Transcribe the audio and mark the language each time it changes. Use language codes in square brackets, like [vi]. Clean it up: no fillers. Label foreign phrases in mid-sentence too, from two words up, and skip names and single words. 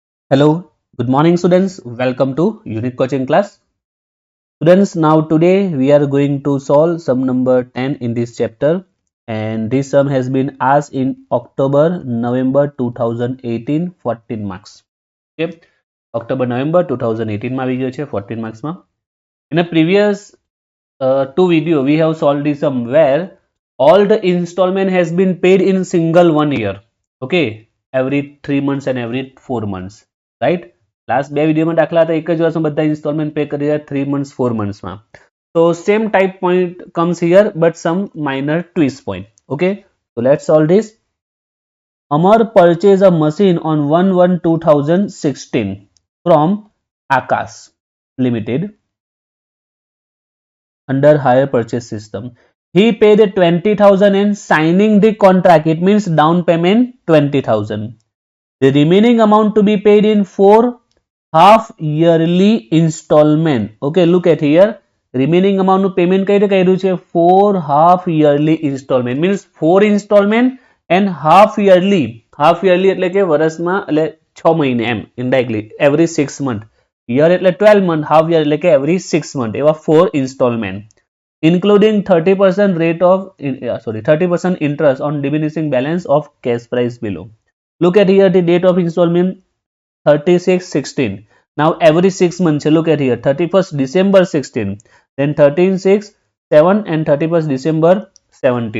[en] Hello, good morning students. Welcome to unit coaching class. Students, now today we are going to solve sum number 10 in this chapter, and this sum has been asked in October November 2018 14 marks. [gu] Okay, October November 2018 માં આવી ગયો છે 14 marks માં. [en] In a previous two video we have solved this sum where all the installment has been paid in single 1 year. Okay, every 3 months and every 4 months, right? [gu] લાસ્ટ બે વિડીયોમાં દાખલા હતા એક જ વર્ષમાં બધા [en] installment pay [gu] કરી રહ્યા 3 months 4 monthsમાં. [en] So same type point comes here but some minor twist point. Okay, so let's solve this. Amar purchased a machine on 1/1/2016 from Akash Limited under hire purchase system. He paid 20,000 and signing the contract. It means down payment 20,000. The remaining amount to be paid in 4 half yearly installment. Okay, look at here. Remaining amount [gu] નું payment કઈ રીતે કર્યું છે [en] 4 half yearly installment means 4 installment and half yearly. Half yearly [gu] એટલે કે વર્ષમાં એટલે 6 મહિને એમ [en] indirectly every 6 month. Year એટલે 12 month, half year [gu] એટલે કે [en] every 6 month. એવા 4 installment including 30% rate of 30% interest on diminishing balance of cash price below. Look at here the date of installment 36/16. Now every 6 months, look at here 31st December 16, then 13/6, 7 and 31st December 17.